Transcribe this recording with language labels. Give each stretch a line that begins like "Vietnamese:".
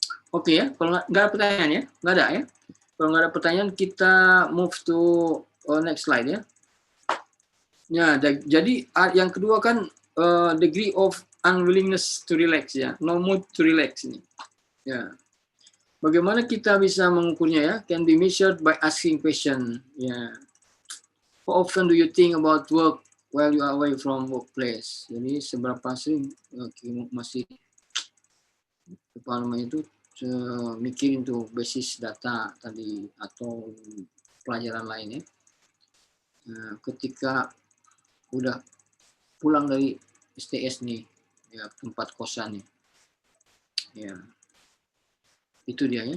Indonesian: Oke ya, kalau nggak ada pertanyaan ya, nggak ada ya. Kalau nggak ada pertanyaan, kita
English: move to next slide
Indonesian: ya. Ya, jadi yang kedua kan
English: degree of unwillingness to relax
Indonesian: ya,
English: no mood to relax
Indonesian: ini. Ya, bagaimana kita bisa mengukurnya ya?
English: Can be measured by asking question. Ya, how often do you think about work while you are away from workplace?
Indonesian: Jadi seberapa sering masih apa namanya itu mikirin tuh basis data tadi atau pelajaran lainnya. Nah, ketika udah pulang dari STS nih, ya tempat kosan nih, ya itu dia ya.